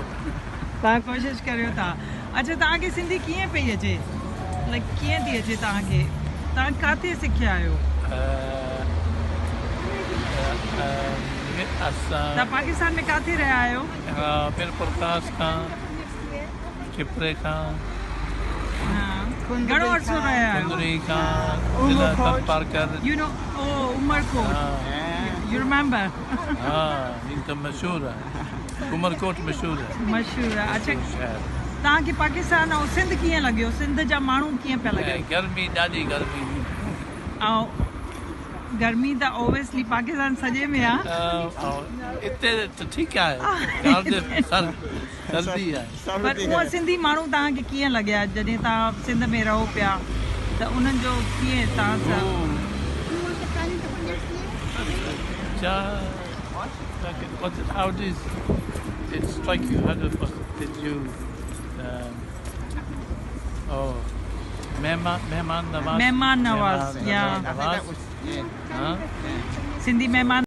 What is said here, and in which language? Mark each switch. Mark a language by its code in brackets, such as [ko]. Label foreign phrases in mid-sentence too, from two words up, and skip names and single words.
[sd] तव्हां कोशिशि करियो था अच्छा तव्हांखे सिंधी कीअं पई अचे लाइक कीअं थी अचे तव्हांखे तव्हां किथे सिखिया आहियो तव्हां पाकिस्तान में किथे रहिया आहियो बिल्कुलु कास खां चिपरे खां घणो अर्सो रहिया आहियो कुंदरी खां ज़िला तलपारकर [en] you know O Umarkot you remember [sd] हा ही त मशहूरु आहे उमरकोट मशहूरु आहे मशहूरु आहे अच्छा शहर तव्हांखे पाकिस्तान ऐं सिंध कीअं लॻियो सिंध जा माण्हू कीअं पिया लॻे गर्मी ॾाढी गर्मी ऐं गर्मी त ओबियसली पाकिस्तान सॼे में आहे हिते त ठीकु आहे सर्दी आहे पर उहा सिंधी माण्हू तव्हांखे कीअं लॻिया जॾहिं तव्हां सिंध में रहो पिया त उन्हनि जो कीअं तव्हां सां [en] How did it strike you? How did you? [sd] मेहमान नवाज़. मेहमान नवाज़, yeah. Huh? सिंधी मेहमान